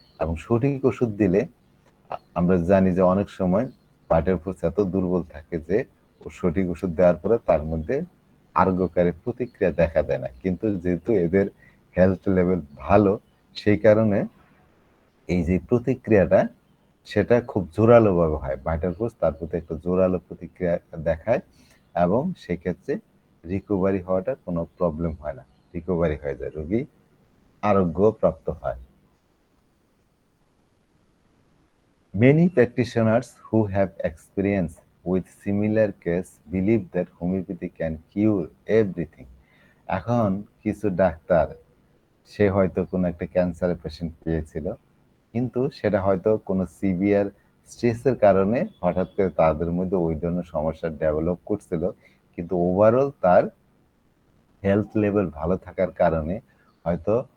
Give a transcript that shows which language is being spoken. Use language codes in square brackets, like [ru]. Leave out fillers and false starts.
[bn] এবং সঠিক ওষুধ দিলে আমরা জানি যে অনেক সময় ভাইটাল এত দুর্বল থাকে যে সঠিক ওষুধ দেওয়ার পরে তার মধ্যে আরোগ্যকারী প্রতিক্রিয়া দেখা দেয় না, কিন্তু যেহেতু এদের হেলথ লেভেল ভালো, সেই কারণে এই যে প্রতিক্রিয়াটা সেটা খুব জোরালো ভাবে হয়, ভাইটাল ফোর্স তার প্রতি একটা জোরালো প্রতিক্রিয়া দেখায়, এবং সেক্ষেত্রে রিকভারি হওয়াটা কোনো প্রবলেম হয় না, রিকভারি হয়ে যায়, রোগী আরোগ্য প্রাপ্ত হয়। [en] Many practitioners who have experience with similar case believe that homeopathy can cure everything. [bn] এখন কিছু ডাক্তার, সে হয়তো কোনো একটা ক্যান্সারের পেশেন্ট পেয়েছিল, কিন্তু সেটা হয়তো কোনো সিভিয়ার স্ট্রেসের কারণে হঠাৎ করে তাদের মধ্যে ওই ধরনের সমস্যা ডেভেলপ করছিল, কিন্তু ওভারঅল তার হেলথ লেভেল ভালো থাকার কারণে হয়তো